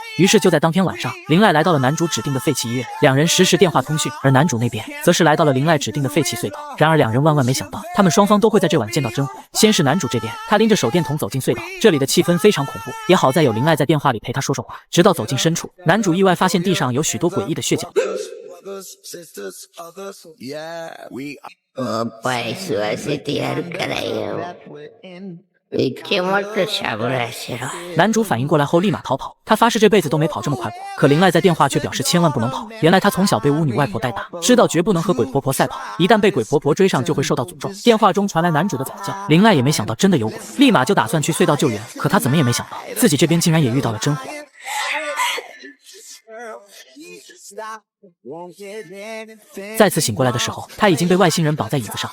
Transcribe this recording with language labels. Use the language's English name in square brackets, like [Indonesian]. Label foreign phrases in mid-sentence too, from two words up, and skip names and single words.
[Chinese] 于是就在当天晚上，林濑来到了男主指定的废弃医院，两人实时电话通讯，而男主那边则是来到了林濑指定的废弃隧道。然而两人万万没想到，他们双方都会在这晚见到真火。先是男主这边，他拎着手电筒走进隧道，这里的气氛非常恐怖，也好在有林濑在电话里陪他说说话。直到走进深处，男主意外发现地上有许多诡异的血脚。 [Japanese] おっぱい吸わせてやるからよ。気持ちしゃぶらせろ。 [Chinese] 男主反应过来后立马逃跑，他发誓这辈子都没跑这么快过。可林濑在电话却表示千万不能跑，原来他从小被巫女外婆带大，知道绝不能和鬼婆婆赛跑，一旦被鬼婆婆追上就会受到诅咒。电话中传来男主的惨叫，林濑也没想到真的有鬼，立马就打算去隧道救援。可他怎么也没想到，自己这边竟然也遇到了真火。再次醒过来的时候，他已经被外星人绑在椅子上。